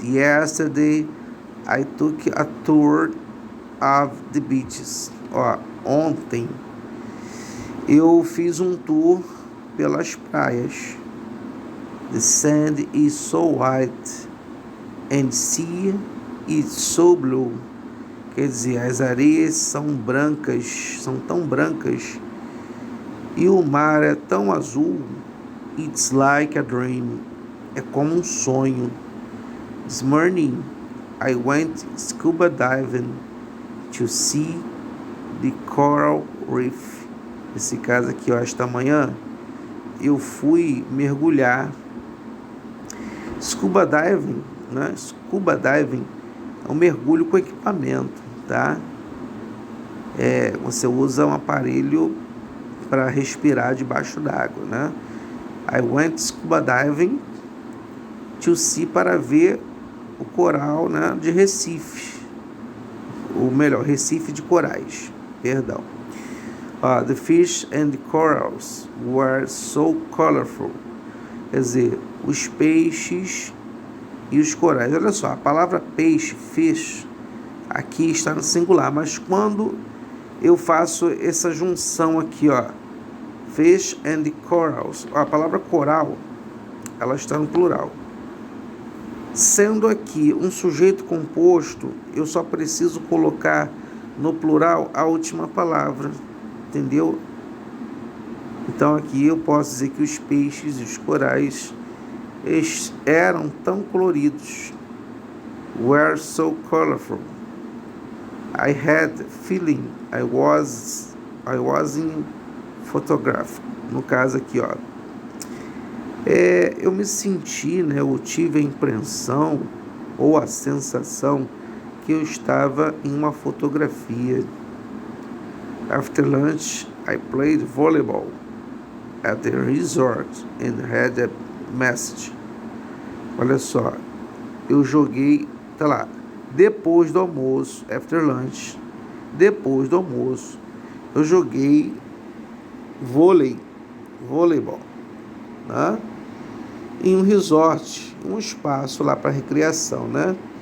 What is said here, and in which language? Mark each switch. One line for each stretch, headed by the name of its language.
English: Yesterday I took a tour of the beaches.
Portuguese: Ontem eu fiz um tour pelas praias.
English: The sand is so white and sea is so blue.
Portuguese: Quer dizer, as areias são tão brancas e o mar é tão azul.
English: It's like a dream.
Portuguese: É como um sonho.
English: This morning I went scuba diving to see the coral reef.
Portuguese: Nesse caso aqui, esta manhã eu fui mergulhar. Scuba diving, né? Scuba diving é um mergulho com equipamento, tá? Você usa um aparelho para respirar debaixo d'água, né?
English: I went scuba diving to see,
Portuguese: para ver o coral, né, de Recife. Ou melhor, Recife de corais, perdão.
English: The fish and the corals were so colorful.
Portuguese: Quer dizer, os peixes e os corais. Olha só, a palavra peixe, fish, aqui está no singular, mas quando eu faço essa junção aqui,
English: fish and the corals,
Portuguese: a palavra coral, ela está no plural. Sendo aqui um sujeito composto, eu só preciso colocar no plural a última palavra, entendeu? Então aqui eu posso dizer que os peixes e os corais eram tão coloridos,
English: were so colorful. I had feeling I was in photograph.
Portuguese: No caso aqui, ó. Eu me senti, né? Eu tive a impressão ou a sensação que eu estava em uma fotografia.
English: After lunch, I played volleyball at the resort and had a message.
Portuguese: Olha só, eu joguei, tá lá, depois do almoço,
English: after lunch,
Portuguese: depois do almoço, eu joguei voleibol, né? Em um resort, um espaço lá para recreação, né?